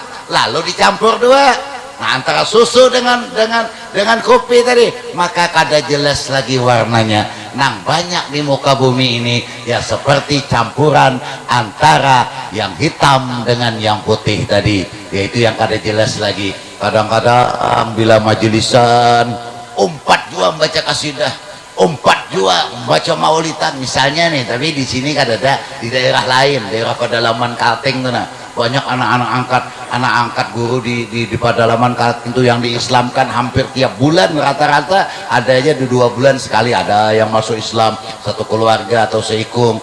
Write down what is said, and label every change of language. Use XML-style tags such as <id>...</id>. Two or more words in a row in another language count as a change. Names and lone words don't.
<bjn>Lalu dicampur dua. Nah, antara susu dengan kopi tadi, maka kada jelas lagi warnanya. Nang banyak di muka bumi ini ya seperti campuran antara yang hitam dengan yang putih tadi, yaitu yang kada jelas lagi. Kadang-kadang bila majelisan umpat jua baca kasidah, umpat jua baca maulidan misalnya nih, tapi di sini kada ada. Di daerah lain, daerah pedalaman Kalteng tuh nah, banyak anak angkat guru di pedalaman Kalteng itu yang diislamkan hampir tiap bulan, rata-rata ada aja di 2 bulan sekali ada yang masuk Islam, satu keluarga atau seikung.</bjn>